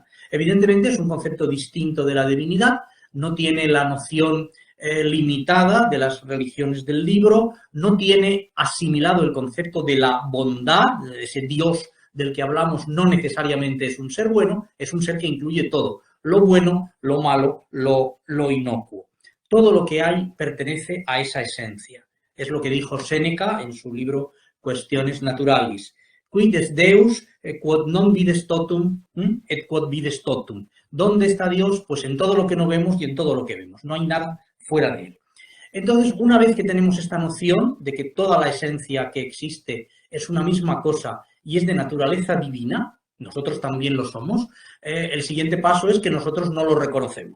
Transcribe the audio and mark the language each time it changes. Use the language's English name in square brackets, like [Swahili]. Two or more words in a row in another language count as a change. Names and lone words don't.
[Spanish] Evidentemente es un concepto distinto de la divinidad, no tiene la noción limitada de las religiones del libro, no tiene asimilado el concepto de la bondad, de ese Dios del que hablamos no necesariamente es un ser bueno, es un ser que incluye todo, lo bueno, lo malo, lo inocuo. Todo lo que hay pertenece a esa esencia. Es lo que dijo Séneca en su libro Cuestiones Naturalis. [Latin] Quid est Deus, quod non vides totum, et quod vides totum. [Spanish] ¿Dónde está Dios? Pues en todo lo que no vemos y en todo lo que vemos. No hay nada fuera de él. Entonces, una vez que tenemos esta noción de que toda la esencia que existe es una misma cosa y es de naturaleza divina, nosotros también lo somos, el siguiente paso es que nosotros no lo reconocemos.